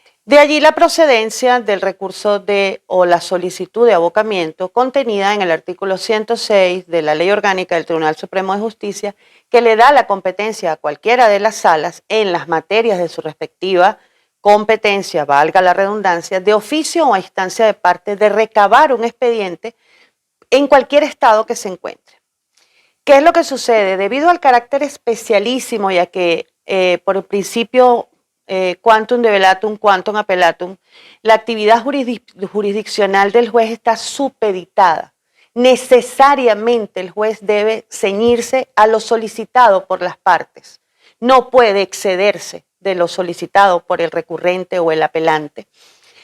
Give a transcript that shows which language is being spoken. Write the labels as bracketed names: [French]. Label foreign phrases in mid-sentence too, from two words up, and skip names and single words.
[Spanish] De allí la procedencia del recurso o la solicitud de abocamiento contenida en el artículo 106 de la Ley Orgánica del Tribunal Supremo de Justicia, que le da la competencia a cualquiera de las salas en las materias de su respectiva competencia, valga la redundancia, de oficio o a instancia de parte, de recabar un expediente en cualquier estado que se encuentre. ¿Qué es lo que sucede? Debido al carácter especialísimo y a que por el principio [Latin] quantum de velatum, quantum appellatum, [Spanish] la actividad jurisdiccional del juez está supeditada. Necesariamente el juez debe ceñirse a lo solicitado por las partes. No puede excederse de lo solicitado por el recurrente o el apelante.